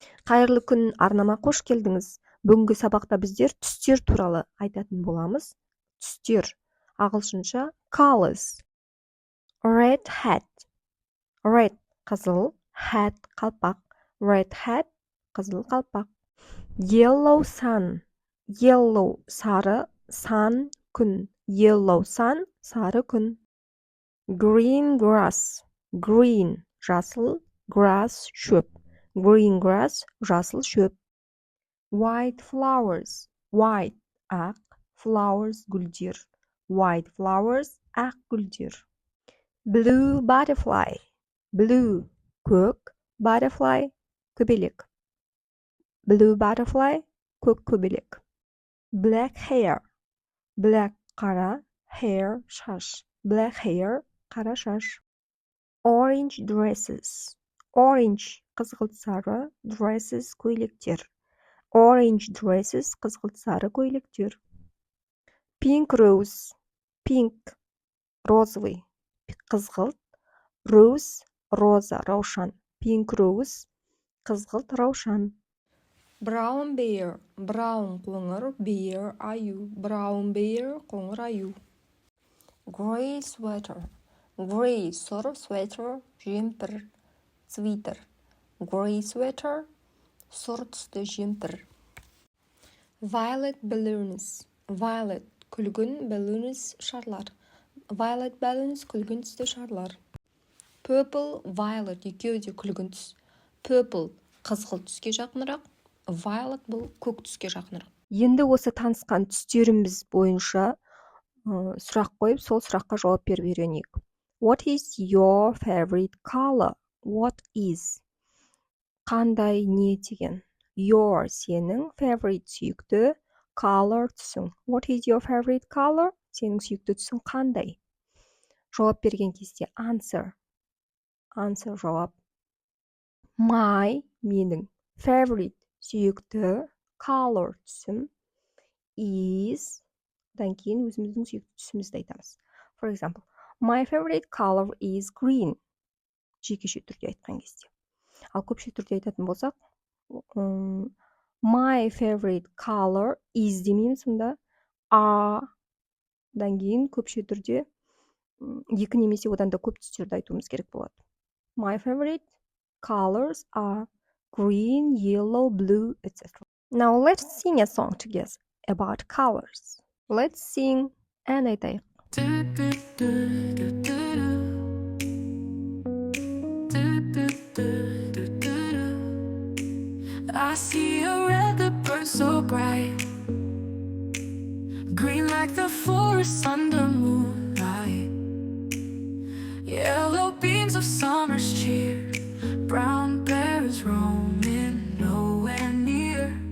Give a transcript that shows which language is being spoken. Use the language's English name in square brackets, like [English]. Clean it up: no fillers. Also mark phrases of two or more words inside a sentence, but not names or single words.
[Kazakh] Қайырлы күн, арнама қош келдіңіз. Бүгінгі сабақта біздер түстер туралы айтатын боламыз. Түстер. Ағылшынша colors. [English] Red hat. Red қызыл, hat қалпақ. Red hat [Kazakh] қызыл қалпақ. [English] Yellow sun. [Kazakh] Yellow сары, sun күн. [English] Yellow sun [Kazakh] сары күн. [English] Green grass. [Kazakh] Green жасыл, grass шөп. [English] Green grass [Kazakh] жасыл шөп. [English] White flowers. [Kazakh] White ақ, flowers гүлдер. [English] White flowers [Kazakh] ақ гүлдер. [English] Blue butterfly. Blue көк, butterfly көбелек. Blue butterfly [Kazakh] көк көбелек. [English] Black hair. Black қара, hair шаш. Black hair [Kazakh] қара шаш. [English] Orange dresses. [Kazakh] Orange қызғылт сары, dresses көйлектер. [English] Orange dresses [Kazakh] қызғылт сары көйлектер. [English] Pink rose. Pink розовый, қызғылт. [Kazakh] Rose роза, раушан. [English] Pink rose [Kazakh] қызғылт раушан. [English] Brown bear. Brown қоңыр, bear аю. Brown bear [Kazakh] қоңыр аю. [English] Gray sweater. [Kazakh] Gray сұр, sweater жемпір, свитер. [English] Gray sweater [Kazakh] сұр түсті жемпір. [English] Violet balloons. Violet күлгін, balloons шарлар. Violet balloons [Kazakh] күлгін түсті шарлар. [English] Purple, violet [Kazakh] екеуі де күлгін түс. Purple қызғылт түске жақынырақ, violet бұл көк түске жақынырақ. Енді осы танысқан түстеріміз бойынша сұрақ қойып, сол сұраққа жауап беріп үйренейік. [English] What is your favorite color? What is? [Kazakh] Қандай не деген? Your сенің favorite сүйікті, color түсің. [English] What is your favorite color? [Kazakh] Сенің сүйікті түсің қандай? Жауап берген кезде answer. Answer жауап. [English] My менің favorite сүйікті color түсім is. [Kazakh] Одан кейін өзіміздің сүйікті түсімізді айтамыз. [English] For example, my favorite color is green. [Kazakh] Жекеше түрде айтқан кезде. Ал көпше түрде айтатын болсақ, [English] my favorite color is [Kazakh] демейміз мұнда. Одан кейін көпше түрде екі немесе одан да көп түстерді айтуымыз керек болады. [English] My favorite colors are green, yellow, blue, etc. Now let's sing a song together about colors. Let's sing and айтайық. I see a red that burns so bright, green like the forest under moonlight, yellow beams of summer's cheer, brown bears roaming nowhere near,